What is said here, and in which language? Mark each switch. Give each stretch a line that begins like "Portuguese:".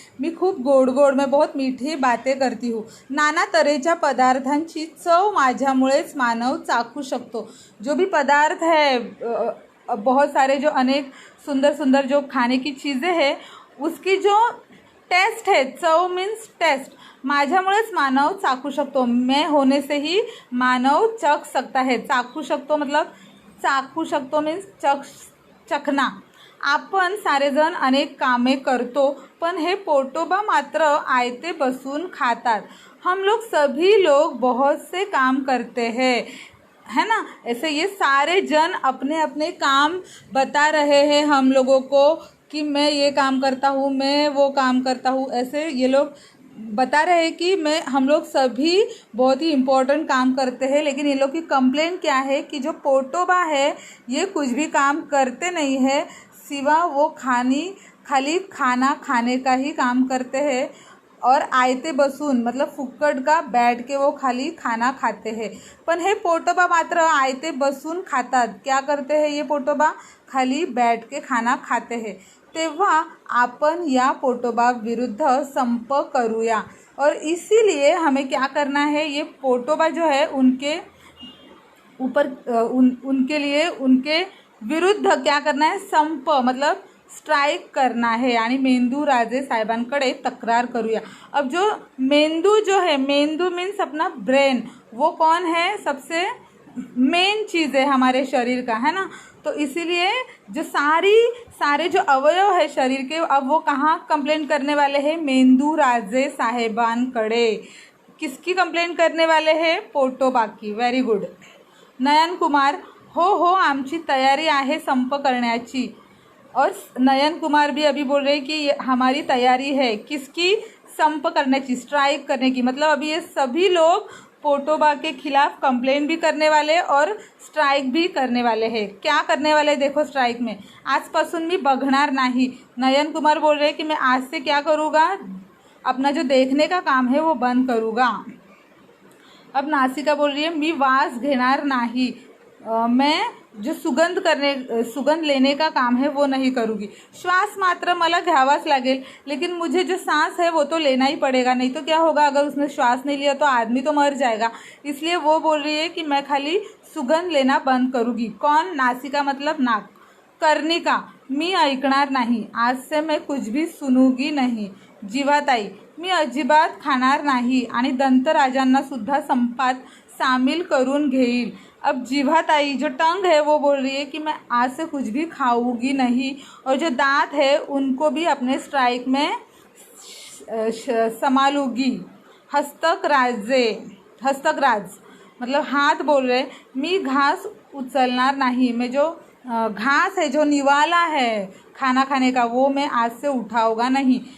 Marathi: मी खूप गोड
Hindi: मैं बहुत मीठी बातें करती हूँ.
Marathi: नाना तऱ्हेच्या पदार्थांची चव माझ्यामुळेच मानव चाखू शकतो.
Hindi: जो भी पदार्थ है, बहुत सारे जो अनेक सुंदर जो खाने की चीज़ें हैं, उसकी जो टेस्ट है, चव मीन्स टेस्ट,
Marathi: माझ्यामुळेच मानव चाखू शकतो,
Hindi: मैं होने से ही मानव चख सकता है। चाखू शकतो मतलब चाखू शकतो मीन्स चखना।
Marathi: आपण सारेजण अनेक कामे करतो, पण हे पोटोबा मात्र आयते बसून खातात।
Hindi: हम लोग सभी लोग बहुत से काम करते हैं, है ना। ऐसे ये सारे जन अपने अपने काम बता रहे हैं हम लोगों को कि मैं ये काम करता हूँ, मैं वो काम करता हूँ। ऐसे ये लोग बता रहे हैं कि हम लोग सभी बहुत ही इम्पोर्टेंट काम करते हैं, लेकिन ये लोग की कंप्लेन क्या है कि जो पोटोबा है ये कुछ भी काम करते नहीं है, सिवा वो खाली खाना खाने का ही काम करते हैं। और
Marathi: आयते बसून
Hindi: मतलब फुक्कट का बैठ के वो खाली खाना खाते हैं।
Marathi: पण हे पोटोबा मात्र आयते बसून खातात।
Hindi: क्या करते हैं ये पोटोबा? खाली बैठ के खाना खाते हैं।
Marathi: तेव्हा आपण या पोटोबा विरुद्ध संप करूया।
Hindi: और इसीलिए हमें क्या करना है, ये पोटोबा जो है उनके ऊपर उनके लिए उनके विरुद्ध क्या करना है, संप मतलब स्ट्राइक करना है
Marathi: आणि मेंदू राजे साहेबांकडे तक्रार करूया।
Hindi: अब जो मेंदू जो है, मेंदू मीन्स अपना ब्रेन, वो कौन है, सबसे मेन चीज़ है हमारे शरीर का, है ना। तो इसीलिए जो सारे जो अवयव है शरीर के, अब वो कहाँ कंप्लेंट करने वाले हैं,
Marathi: मेंदू राजे साहेबांकडे।
Hindi: किसकी कंप्लेंट करने वाले हैं? पोटोबा की। Very good.
Marathi: नयन कुमार, हो आमची तयारी आहे संप करण्याची।
Hindi: और नयन कुमार भी अभी बोल रहे हैं कि हमारी तैयारी है किसकी, संप करने की, स्ट्राइक करने की। मतलब अभी ये सभी लोग पोटोबा के खिलाफ कंप्लेंट भी करने वाले और स्ट्राइक भी करने वाले हैं। क्या करने वाले देखो स्ट्राइक में,
Marathi: आजपासून मी बघणार नाही।
Hindi: नयन कुमार बोल रहे हैं कि मैं आज से क्या करूँगा, अपना जो देखने का काम है वो बंद करूँगा। अब नासिका बोल रही है
Marathi: मी वास घेणार नाही,
Hindi: मैं जो सुगंध लेने का काम है वो नहीं करूँगी।
Marathi: श्वास मात्र मला घ्यावाच लागेल,
Hindi: लेकिन मुझे जो सांस है वो तो लेना ही पड़ेगा, नहीं तो क्या होगा, अगर उसने श्वास नहीं लिया तो आदमी तो मर जाएगा। इसलिए वो बोल रही है कि मैं खाली सुगंध लेना बंद करूँगी। कौन? नासिका मतलब नाक। कर्णिका,
Marathi: मी ऐकणार नाही,
Hindi: आज से मैं कुछ भी सुनूंगी नहीं।
Marathi: जीवाताई, मी अजिबात खाणार नाही आणि दंतराजांना सुद्धा संपात सामील करून घेईल।
Hindi: अब जीवाताई जो टंग है वो बोल रही है कि मैं आज से कुछ भी खाऊंगी नहीं, और जो दांत है उनको भी अपने स्ट्राइक में संभालूंगी। हस्तकराज मतलब हाथ बोल रहे,
Marathi: मी घास उचलणार नहीं,
Hindi: मैं जो घास है, जो निवाला है खाना खाने का, वो मैं आज से उठाऊंगा नहीं।